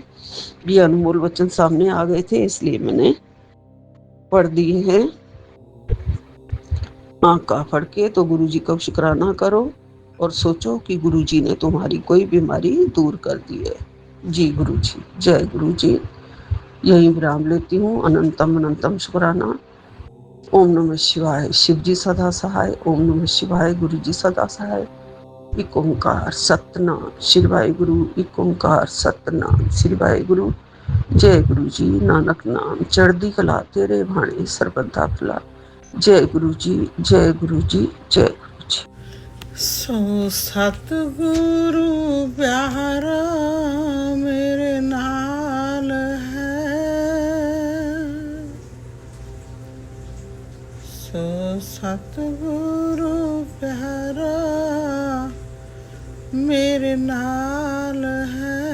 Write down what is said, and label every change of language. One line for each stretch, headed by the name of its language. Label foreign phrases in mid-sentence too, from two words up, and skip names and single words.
Hindi: ये अनमोल वचन सामने आ गए थे, इसलिए मैंने पढ़ दिए हैं। आँख का फड़के तो गुरुजी का शुक्राना करो और सोचो कि गुरुजी ने तुम्हारी कोई बीमारी दूर कर दी है। जी गुरुजी। जय गुरुजी। यही विराम लेती हूँ। अनंतम अनंतम शुक्राना।
Sanskrit: ओम नमः शिवाय।
Hindi: शिव जी सदा सहाय।
Sanskrit: ओम नमः शिवाय।
Hindi: गुरु जी सदा सहाय।
Punjabi: ਏਕ ਓਂਕਾਰ ਸਤਨਾਮ ਸ੍ਰੀ ਵਾਹਿਗੁਰੂ। ਏਕ ਓਂਕਾਰ ਸਤਨਾਮ ਸ੍ਰੀ ਵਾਹਿਗੁਰੂ।
Hindi: जय गुरु जी।
Punjabi: ਨਾਨਕ ਨਾਮ ਚੜ੍ਹਦੀ ਕਲਾ, ਤੇਰੇ ਭਾਣੇ ਸਰਬਤਾ ਭਲਾ।
Hindi: जय गुरु जी। जय गुरु जी। जय गुरु जी।
Punjabi: ਸੋ ਸਤਗੁਰੁ ਪਿਆਰਾ ਮੇਰੇ ਨਾਲ ਹੈ, ਸੋ ਸਤਗੁਰੁ ਪਿਆਰਾ ਮੇਰੇ ਨਾਲ ਹੈ।